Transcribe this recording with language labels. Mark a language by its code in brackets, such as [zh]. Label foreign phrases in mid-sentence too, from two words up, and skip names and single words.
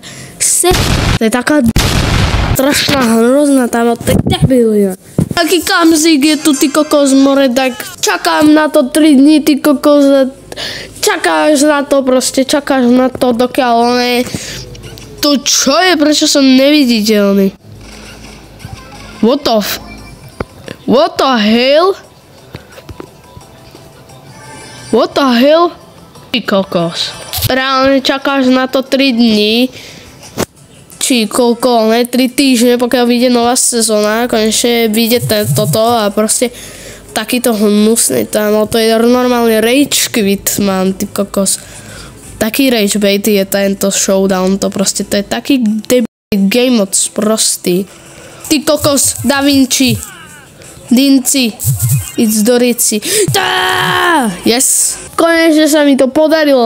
[sk] To je taká strašná hrozná tam, to je debilina. Taký kamzík je tu, ty kokos more, tak čakám na to 3 dní, ty kokos. Čakáš na to, dokiaľ on to čo je, prečo som neviditeľný? [en] What the hell? [sk] Ty kokos. Reálne čakáš na to 3 dní. Či koľko, ne? 3 týždne, pokiaľ vyjde nová sezóna. Konečne vyjde toto a proste takýto hnusný tam. No to je normálne [en] rage quit, man, [sk] ty kokos. Taký [en] rage bait [sk] je tento showdown. To proste, to je taký game moc prostý. Ty kokos, Da Vinci. Dinci. [en] It's Dorici. Yes. [sk] Konečne sa mi to podarilo.